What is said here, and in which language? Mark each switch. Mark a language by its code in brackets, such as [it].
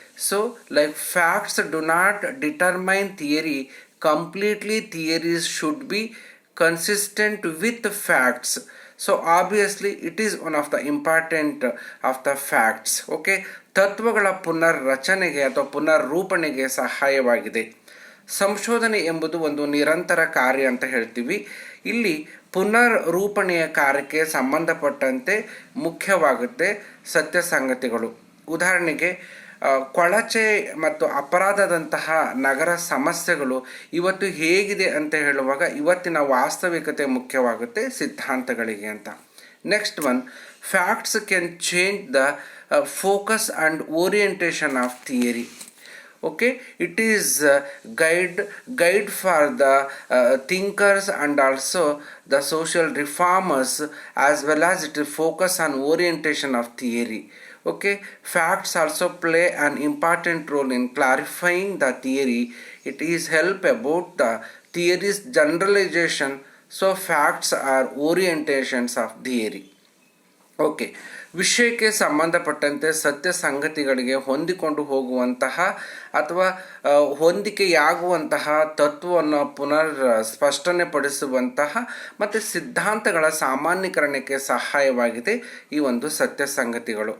[en] So like facts do not determine theory completely. Theories should be consistent with the facts. So obviously it is one of the important of the facts. [kn] Okay, ತತ್ವಗಳ ಪುನರ್ರಚನೆಗೆ ಅಥವಾ ಪುನರ್ರೂಪಣೆಗೆ ಸಹಾಯವಾಗಿದೆ. ಸಂಶೋಧನೆ ಎಂಬುದು ಒಂದು ನಿರಂತರ ಕಾರ್ಯ ಅಂತ ಹೇಳ್ತೀವಿ. ಇಲ್ಲಿ ಪುನರ್ರೂಪಣೆಯ ಕಾರ್ಯಕ್ಕೆ ಸಂಬಂಧಪಟ್ಟಂತೆ ಮುಖ್ಯವಾಗುತ್ತೆ ಸತ್ಯ ಸಂಗತಿಗಳು. ಉದಾಹರಣೆಗೆ ಕೊಳಚೆ ಮತ್ತು ಅಪರಾಧದಂತಹ ನಗರ ಸಮಸ್ಯೆಗಳು ಇವತ್ತು ಹೇಗಿದೆ ಅಂತ ಹೇಳುವಾಗ ಇವತ್ತಿನ ವಾಸ್ತವಿಕತೆ ಮುಖ್ಯವಾಗುತ್ತೆ ಸಿದ್ಧಾಂತಗಳಿಗೆ ಅಂತ. [en] Next one, facts can change the focus and orientation of theory. Okay, it is guide for the thinkers and also the social reformers, as well as it will focus on orientation of theory. Okay, facts also play an important role in clarifying the theory. It is help about the theory's generalization. So facts are orientations of theory. [kn] Okay, ವಿಷಯಕ್ಕೆ ಸಂಬಂಧಪಟ್ಟಂತೆ ಸತ್ಯ ಸಂಗತಿಗಳಿಗೆ ಹೊಂದಿಕೊಂಡು ಹೋಗುವಂತಹ ಅಥವಾ ಹೊಂದಿಕೆಯಾಗುವಂತಹ ತತ್ವವನ್ನು ಪುನರ್ ಸ್ಪಷ್ಟನೆಪಡಿಸುವಂತಹ ಮತ್ತು ಸಿದ್ಧಾಂತಗಳ ಸಾಮಾನ್ಯೀಕರಣಕ್ಕೆ ಸಹಾಯವಾಗಿದೆ ಈ ಒಂದು ಸತ್ಯ ಸಂಗತಿಗಳು.